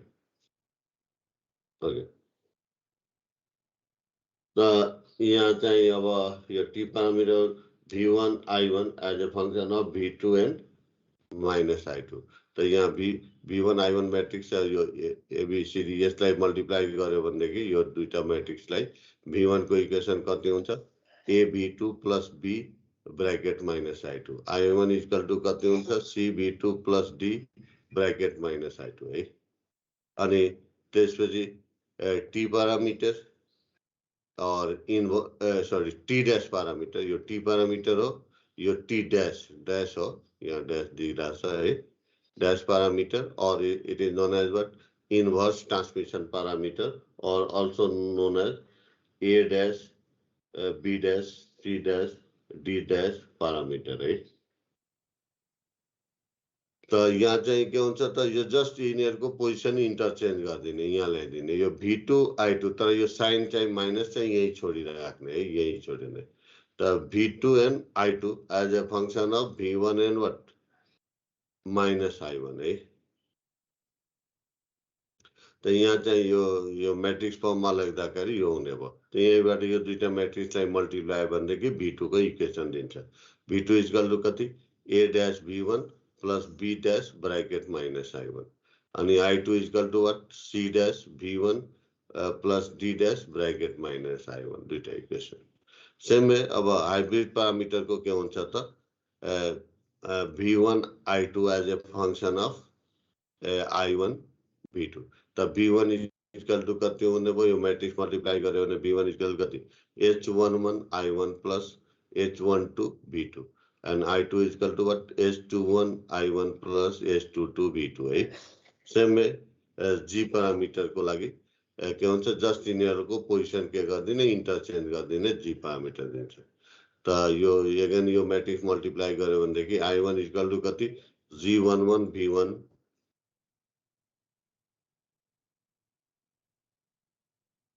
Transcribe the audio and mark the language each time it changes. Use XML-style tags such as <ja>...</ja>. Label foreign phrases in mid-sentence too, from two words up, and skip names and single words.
<ne>ओके, त यहाँ चाहिँ अब यो टी प्यारामिटर V1 I1</ne> <en>as a function of V2 and minus I2.</en> <ne>त यहाँ V1 I1 मैट्रिक्स यो एबीसीडी यसलाई मल्टिप्लाई गर्यो भनेदेखि यो दुईटा मैट्रिक्सलाई V1 को इक्वेसन कति हुन्छ,</ne> <en>AB2 plus B bracket minus I2,</en> <ne>I1</ne> <en>equal to</en> <ne>कति हुन्छ,</ne> <en>CB2 plus D bracket minus I2 है।</en> <ne>अनि त्यसपछि टी पैरामिटर और सॉरी</ne> <en>T dash parameter,</en> <ne>यो टी पैरामीटर हो, यो</ne> <en>T dash</en> <ne>हो, यहाँ डैश दिइरहेको छ है,</ne> <en>dash parameter</en> <ne>और</ne> <en>it is known as what, inverse transmission parameter</en> <ne>और</ne> <en>also known as A dash B dash C dash D dash parameter</en> <ne>है। त यहाँ चाहिँ के हुन्छ त, यो जस्ट यिनीहरूको पोजिसन इन्टरचेन्ज गरिदिने, यहाँ ल्याइदिने यो V2 I2, तर यो साइन चाहिँ माइनस चाहिँ यही छोडिराख्ने है, यही छोडिने। त V2 एन्ड I2</ne> <en>as a function of V1 and what, minus I1</en> <ne>है। त यहाँ चाहिँ यो मैट्रिक्स फर्ममा लेख्दाखेरि यो हुने भयो। त यहीबाट यो दुईटा मैट्रिक्सलाई मल्टिप्लाई भनेदेखि V2 को इक्वेसन दिन्छ। V2</ne> <en>equal to</en> <ne>कति,</ne> <en>A dash V1 plus B dash bracket minus I1 अनि I2 equal to what, C dash V1 plus D dash bracket minus I1,</en> <ne>दुईटा इक्वेसन सेम है। अब हाइब्रिड पैरामिटर को के हुन्छ त, V1 I2</ne> <en>as a function of I1 V2.</en> <ne>त V1</ne> <en>equal to</en> <ne>कति हुने भयो, यो मैट्रिक्स मल्टिप्लाई गर्यो भने V1 इक्वल कति,</ne> <en>H11 I1 प्लस H12 V2 and I2 is equal to what, H21 I1 plus H22 V2 है।</en> <ne>सेम में G पैरामीटर को लागि के हुन्छ, जस्ट यिनीहरूको पोजिसन के गरिदिने, इन्टरचेन्ज गरिदिने, G पैरामीटर दिन्छ। त यो अगेन यो मैट्रिक्स मल्टिप्लाई गर्यो भनेदेखि I1</ne> <en>equal to</en> <ne>कति, G11 V1</ne>